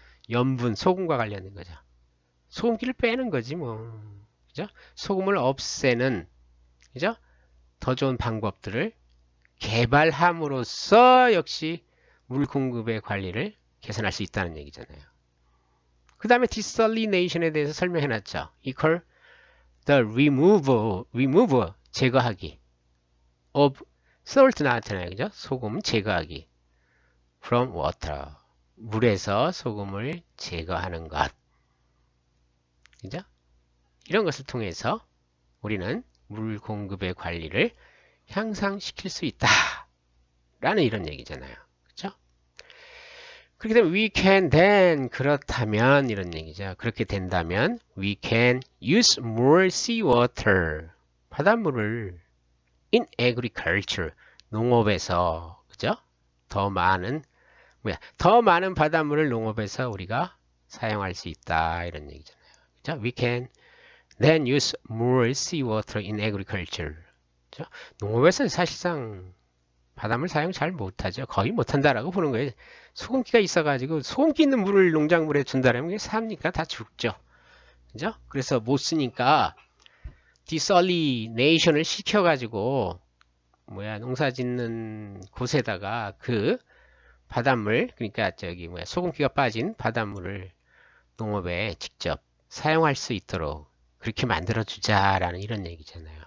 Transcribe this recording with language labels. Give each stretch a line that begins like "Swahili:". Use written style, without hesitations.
Korean: 염분, 소금과 관련된 거죠. 소금기를 빼는 거지 뭐. 그죠? 소금을 없애는, 그죠? 더 좋은 방법들을 개발함으로써 역시 물 공급의 관리를 개선할 수 있다는 얘기잖아요. 그 다음에 desalination에 대해서 설명해 놨죠.
English: equal the removal,
Korean: 제거하기
English: of salt
Korean: 나왔잖아요. 그죠? 소금 제거하기
English: from water,
Korean: 물에서 소금을 제거하는 것. 그죠? 이런 것을 통해서 우리는 물 공급의 관리를 향상시킬 수 있다 라는 이런 얘기잖아요. 그렇죠? 그렇게 되면
English: we can then,
Korean: 그렇다면 이런 얘기죠. 그렇게 된다면
English: we can use more seawater,
Korean: 바닷물을
English: in agriculture,
Korean: 농업에서, 그죠? 더 많은 바닷물을 농업에서 우리가 사용할 수 있다 이런 얘기잖아요. 그죠?
English: we can then use more seawater in agriculture.
Korean: 그죠? 농업에서는 사실상 바닷물 사용 잘 못하죠. 거의 못한다라고 보는 거예요. 소금기가 있어가지고 소금기 있는 물을 농작물에 준다라면 그게 삽니까? 다 죽죠. 그죠? 그래서 못 쓰니까 desalination을 시켜가지고 농사 짓는 곳에다가 그 바닷물, 그러니까 소금기가 빠진 바닷물을 농업에 직접 사용할 수 있도록 그렇게 만들어 주자라는 이런 얘기잖아요.